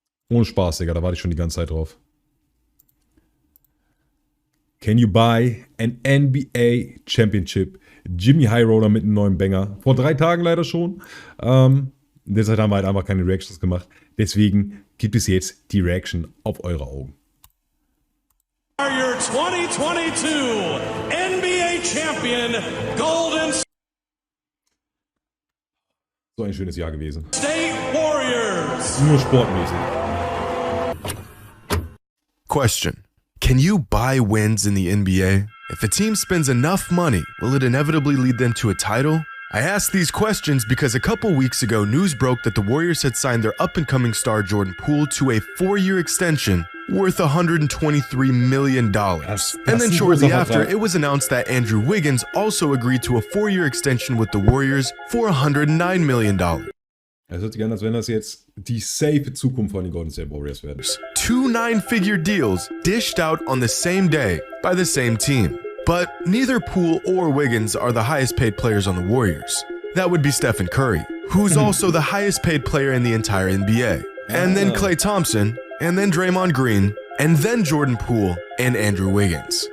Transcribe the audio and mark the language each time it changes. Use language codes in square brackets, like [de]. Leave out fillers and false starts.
[de] Ohne Spaß, Digga, da warte ich schon die ganze Zeit drauf. [en] Can you buy an NBA Championship? [de] JxmyHighroller mit einem neuen Banger. Vor 3 Tagen leider schon. Deshalb haben wir halt einfach keine Reactions gemacht. Deswegen gibt es jetzt die Reaction auf eure Augen. [en] Your 2022 NBA Champion Golden [de] So ein schönes Jahr gewesen. [en] State Warriors. [de] Nur sportmäßig. [en] Question. Can you buy wins in the NBA? If a team spends enough money, will it inevitably lead them to a title? I asked these questions because a couple weeks ago, news broke that the Warriors had signed their up-and-coming star Jordan Poole to a 4-year extension worth $123 million. And then shortly after, it was announced that Andrew Wiggins also agreed to a 4-year extension with the Warriors for $109 million. [de] Es hört sich an, als wenn das jetzt die safe Zukunft von den Golden State Warriors werden. [en] 2 9-figure deals dished out on the same day by the same team. But neither Poole or Wiggins are the highest paid players on the Warriors. That would be Stephen Curry, who's also the highest paid player in the entire NBA. And then Klay Thompson, and then Draymond Green, and then Jordan Poole and Andrew Wiggins.